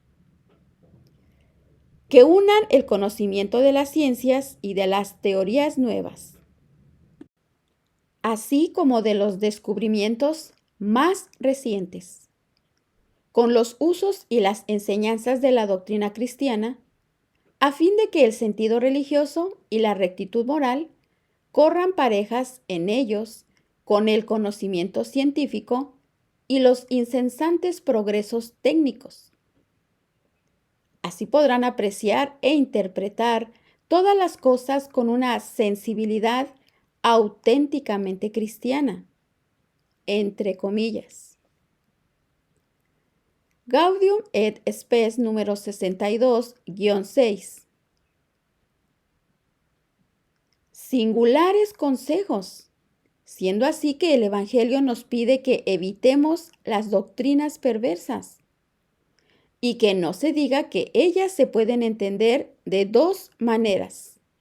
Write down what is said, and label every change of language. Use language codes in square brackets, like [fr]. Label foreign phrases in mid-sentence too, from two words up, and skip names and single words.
[es] Que unan el conocimiento de las ciencias y de las teorías nuevas, así como de los descubrimientos más recientes, con los usos y las enseñanzas de la doctrina cristiana, a fin de que el sentido religioso y la rectitud moral corran parejas en ellos con el conocimiento científico y los incesantes progresos técnicos. Así podrán apreciar e interpretar todas las cosas con una sensibilidad auténticamente cristiana, entre comillas. Gaudium et Spes número 62-6. Singulares consejos, siendo así que el Evangelio nos pide que evitemos las doctrinas perversas y que no se diga que ellas se pueden entender de dos maneras.